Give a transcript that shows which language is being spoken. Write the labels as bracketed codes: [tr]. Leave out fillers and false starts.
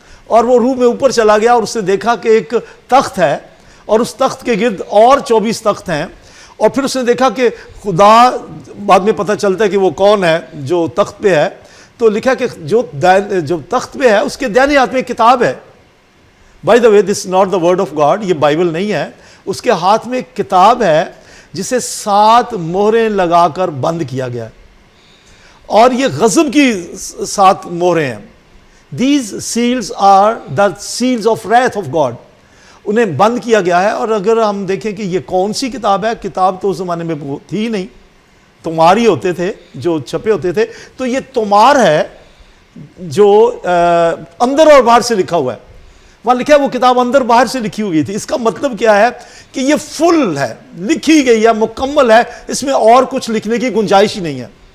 [ur] اور وہ روح میں اوپر چلا گیا اور اس نے دیکھا کہ ایک تخت ہے اور اس تخت کے گرد اور 24 تخت ہیں، اور پھر اس نے دیکھا کہ خدا، بعد میں پتہ چلتا ہے کہ وہ کون ہے جو تخت پہ ہے، تو لکھا کہ جو تخت پہ ہے اس کے دائیں ہاتھ میں ایک کتاب ہے. [en] by the way this is not the word of God, [ur] یہ بائبل نہیں ہے. اس کے ہاتھ میں ایک کتاب ہے جسے 7 مہریں لگا کر بند کیا گیا ہے، اور یہ غضب کی 7 مہریں ہیں. [en] These seals are the seals of wrath of God. [ur] انہیں بند کیا گیا ہے. اور اگر ہم دیکھیں کہ یہ کون سی کتاب ہے، کتاب تو اس زمانے میں تھی ہی نہیں، تمار ہی ہوتے تھے جو چھپے ہوتے تھے. تو یہ تمار ہے جو اندر اور باہر سے لکھا ہوا ہے. وہاں لکھا ہے وہ کتاب اندر باہر سے لکھی ہوئی تھی. اس کا مطلب کیا ہے کہ یہ فل ہے، لکھی گئی ہے، مکمل ہے، اس میں اور کچھ لکھنے کی گنجائش ہی نہیں ہے.